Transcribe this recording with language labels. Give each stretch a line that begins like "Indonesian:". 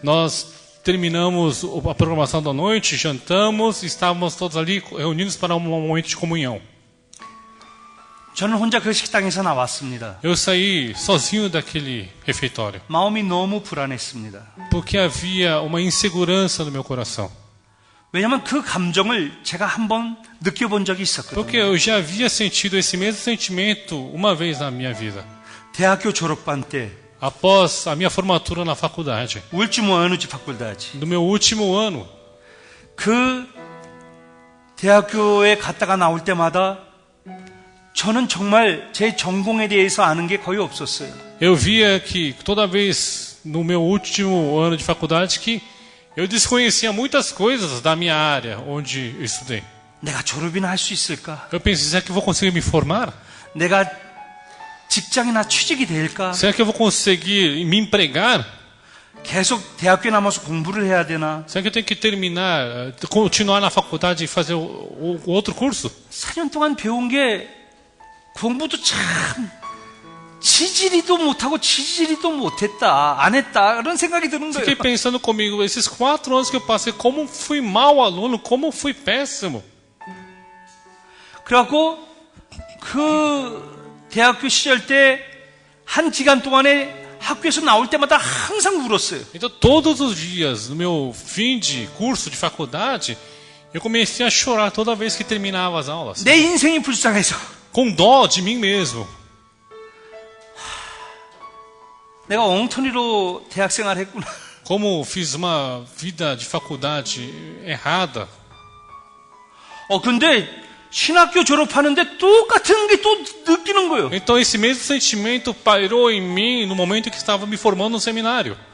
Portuguese: Nós terminamos a programação da noite, jantamos e estávamos todos ali reunidos para um momento de comunhão.
Korean: 저는 혼자 그 식당에서 나왔습니다.
Portuguese: Eu saí sozinho daquele refeitório,
Korean: 마음이 너무 불안했습니다.
Portuguese: porque havia uma insegurança no meu coração.
Korean: 왜냐하면 그 감정을 제가 한번 느껴본 적이
Portuguese: Porque
Korean: 있었거든요.
Portuguese: eu já havia sentido esse mesmo sentimento uma vez na minha vida.
Korean: 대학교 졸업반 때
Portuguese: Após a minha formatura na faculdade, último ano de faculdade. no meu último ano,
Korean: 그 대학교에 갔다가 나올 때마다 저는 정말 제 전공에 대해서 아는 게 거의 없었어요.
Portuguese: eu via que toda vez no meu último ano de faculdade que eu desconhecia muitas coisas da minha área onde eu estudei.
Korean: 내가 졸업이나 할 수 있을까?
Portuguese: Eu pensei, será que eu vou conseguir me formar?
Korean: 내가 직장이나 취직이 될까?
Portuguese: Será que eu vou conseguir me empregar?
Korean: 계속 대학교에 남아서 공부를 해야 되나?
Portuguese: Será que eu tenho que terminar, continuar na faculdade e fazer o outro curso?
Korean: 4년 동안 배운 게 공부도 참 지지리도 못하고 지지리도 못했다, 안 했다 그런 생각이 드는 거예요.
Portuguese: Fiquei pensando comigo, esses 4 anos que eu passei, como fui mau aluno, como fui péssimo.
Korean: 그래갖고 그 대학교 시절 때 한 기간 동안에 학교에서 나올 때마다 항상 울었어요.
Portuguese: Então, todos os dias, no meu fim de curso de faculdade, eu comecei a chorar toda vez que terminava as aulas.
Korean: 내 인생이 불쌍해서
Portuguese: Com dó de mim mesmo.
Korean: 내가 엉터리로 대학생활 했구나.
Portuguese: Como fiz uma vida de faculdade errada.
Korean: 근데 신학교 졸업하는데 똑같은 게 또 느끼는 거예요.
Portuguese: Então, esse mesmo sentimento pairou em mim no momento que estava me formando no seminário.